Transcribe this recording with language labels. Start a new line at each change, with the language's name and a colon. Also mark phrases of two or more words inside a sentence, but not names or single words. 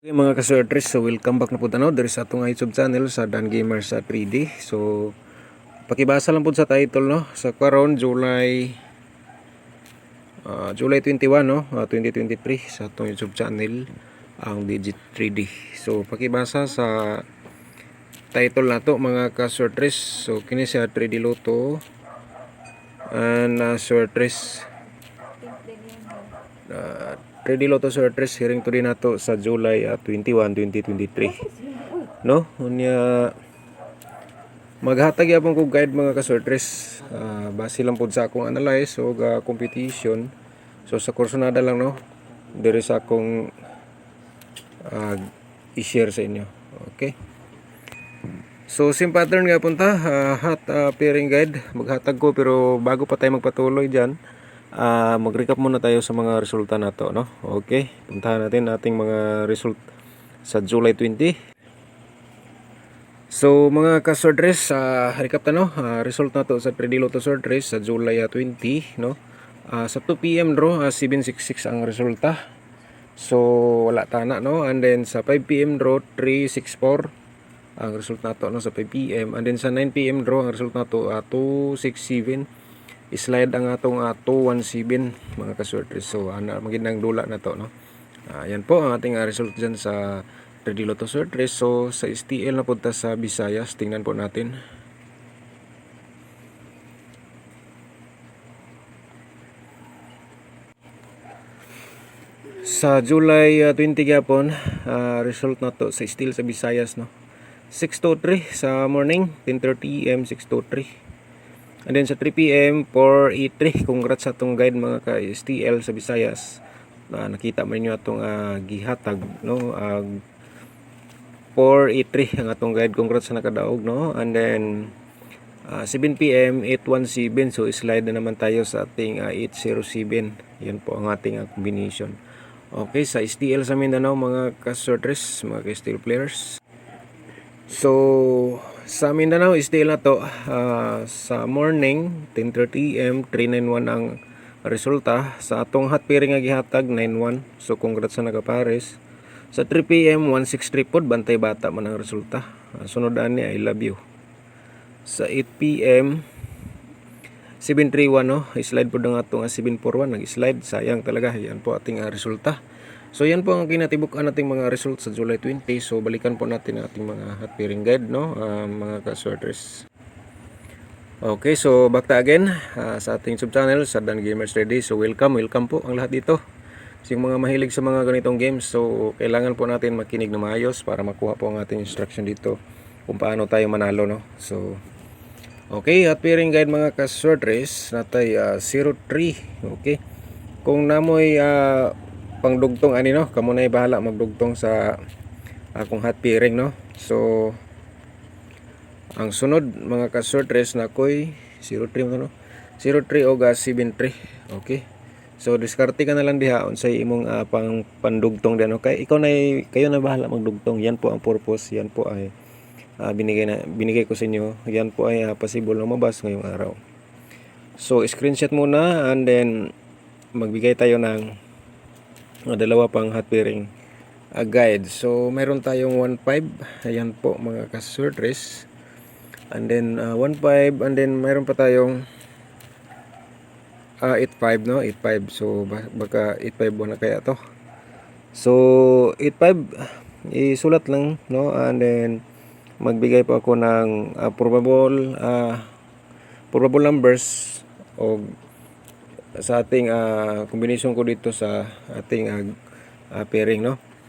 Cebuano: Okay, mga ka-Sir so
English: welcome back
Cebuano: na po tanaw dari sa atong YouTube channel sa Dan Gamers sa 3D. So pakibasa lang po sa title no sa karon July 21 no 2023 sa atong
English: YouTube channel
Cebuano: ang Digit 3D. So pakibasa sa title nato mga ka-Sir so kini siya 3D Lotto and Sir 3D Lotto Sir hearing to din nato sa July 21, 2023 no unya maghatag yapon ko guide mga ka-Sir base lang pod sa akong analyze o competition. So sa kursonada lang no diri sa akong i-share sa inyo.
Filipino: Okay, so
English: same pattern
Filipino: nga punta
English: hot pairing guide
Cebuano: maghatag ko,
Filipino: pero bago pa tayo magpatuloy dyan, mag-recap muna tayo sa mga resulta nato no. Okay, puntahan natin ating mga result sa July 20.
Cebuano: So mga ka-Sir recap ta no, result nato sa 3D Lotto Sir sa July 20 no. Sa 2 PM draw 766 ang resulta. So wala tana no,
English: and then
Cebuano: sa 5 PM draw 364 ang result nato no sa 5 PM,
English: and then
Cebuano: sa 9 PM draw ang result nato 267. Slide ang atong 217 mga ka-Sir so ana magindang dula na to no.
Filipino: Yan po ang ating result dyan sa 3D Lotto Sir so sa STL na punta sa Visayas, tingnan po natin.
Cebuano: Sa July 20 gyapon result nato sa STL sa Visayas no, 623 sa morning, 10:30 AM 623.
English: And then
Cebuano: sa 3 PM 483. Congrats sa atong guide mga ka-STL sa Visayas. Nakita man niyo atong gihatag no, 483 ang atong guide. Congrats sa nakadaog no.
English: And then
Cebuano: 7 PM 817.
Filipino: So slide na naman tayo sa ating 807. Yan po ang ating combination. Okay, sa STL sa Mindanao mga ka-Sir mga ka-STL players.
Cebuano: So sa Mindanao STL na to sa morning 10:30 AM 391 ang resulta. Sa atong
English: hot pairing
Cebuano: nga gihatag 91. So congrats sa nagapares. Sa 3 PM 163 pod, bantay bata man ang resulta. Sunod ani
English: I love you.
Cebuano: Sa 8 PM 731 no, slide pod ang atong 741 nag-slide,
Filipino: sayang talaga. Yan po ating resulta. So yan po ang kinatibukan nating mga results sa July 20. So balikan po natin ang ating mga
English: hot pairing guide
Filipino: no, mga ka-Sir. Okay, so back to again sa ating
English: sub channel
Filipino: sa Dan Gamers Ready. So welcome po ang lahat dito. So yung mga mahilig sa mga ganitong games, so kailangan po natin makinig na maayos para makuha po ang ating instruction dito kung paano tayo manalo no. So okay,
English: hot pairing guide
Filipino: mga ka-Sir natay 03.
Cebuano: Okay, kung namoy pangdugtong ani no, kamo na bahala magdugtong sa akong
English: hot pairing
Cebuano: no. So ang sunod mga ka-Sir na koy 03 mo no, 03 o 73. Okay, so diskarte ka na lang diha unsay imong pang pandugtong diyan okay.
Filipino: Kayo na bahala magdugtong. Yan po ang purpose, yan po ay binigay ko sa inyo. Yan po ay possible na mabas ngayong araw. So screenshot muna
English: and then
Filipino: magbigay tayo ng dalawa pang
English: hot pairing guide.
Filipino: So meron tayong 15. Ayan po mga ka-Sir
English: and then
Filipino: 15,
English: and then
Filipino: meron pa tayong 85 no, 85. So baka 85 na kaya to. So 85 isulat lang no,
English: and then
Filipino: magbigay po ako ng
English: probable numbers
Filipino: o sa ating combination ko dito sa ating pairing no.